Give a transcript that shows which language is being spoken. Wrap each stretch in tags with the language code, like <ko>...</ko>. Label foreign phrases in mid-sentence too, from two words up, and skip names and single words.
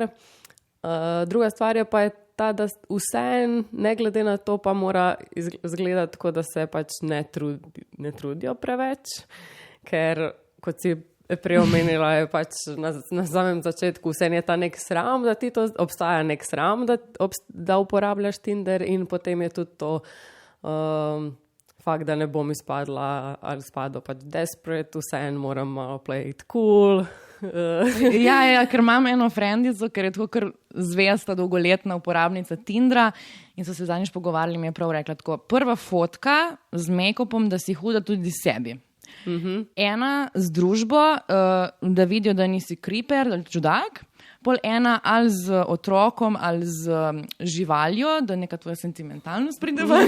<sl>Druga stvar je pa ta, da vse ne glede na to pa mora izgledati tako, da se pač ne trudijo preveč, ker kot si preomenila je pač na samem začetku vse je ta nek sram, da ti to obstaja nek sram, da uporabljaš Tinder in potem je tudi to fakt, da ne bom izpadla ali spadla pač desperate, vse moram malo</sl> <en>play it cool.</en> <sl>Ja, ker imam eno frendico, ker je tako kar zvesta dolgoletna uporabnica Tindra in so se zadnjič pogovarjali, mi je prav rekla tako, prva fotka z make-upom, da si huda tudi sebi. Ena z družbo, da vidijo, da nisi creeper ali čudak, pol ena ali z otrokom ali z živaljo, da neka tvoja sentimentalnost pride ven.</sl>